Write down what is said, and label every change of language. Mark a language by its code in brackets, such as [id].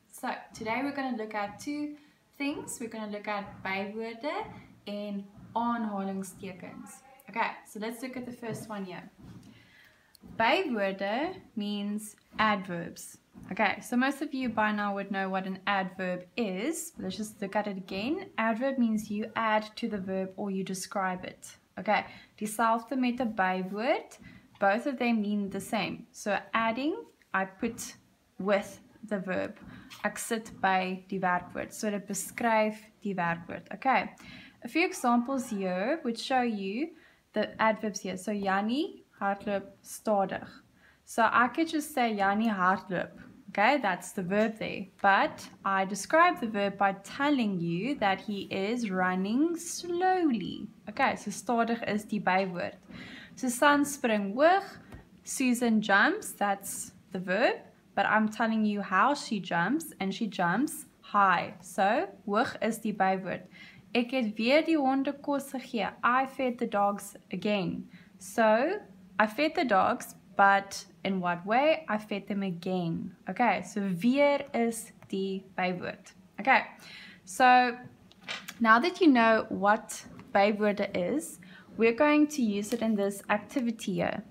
[en] So today we're going to look at two things. We're going to look at Bywoorde and Aanhalingsekens. Okay, so let's look at the first one here. Bywoorde means adverbs. Okay, so most of you by now would know what an adverb is. Let's just look at it again. Adverb means you add to the verb or you describe it. [af] Okay, dieselfde met 'n bywoord. [en] Both of them mean the same. So adding, I put with the verb. [af] Ek sit by die werkwoord. So dit beskryf die werkwoord. [en] Okay, a few examples here would show you the adverbs here. So [af] Jannie hardloop stadig. [en] So I could just say [af] Jannie hardloop. [en] Okay, that's the verb there. But I describe the verb by telling you that he is running slowly. [af] Okay, so stadig is die bywoord. Susan spring hoog. [en] Susan jumps, that's the verb. But I'm telling you how she jumps, and she jumps high. [af] So, hoog is die bywoord. Ek het weer die honde kos gegee. [en] I fed the dogs again. So, I fed the dogs, but in what way? I fed them again. Okay, so [af] weer is die bywoord. [en] Okay, so now that you know what bywoorde is, we're going to use it in this activity here.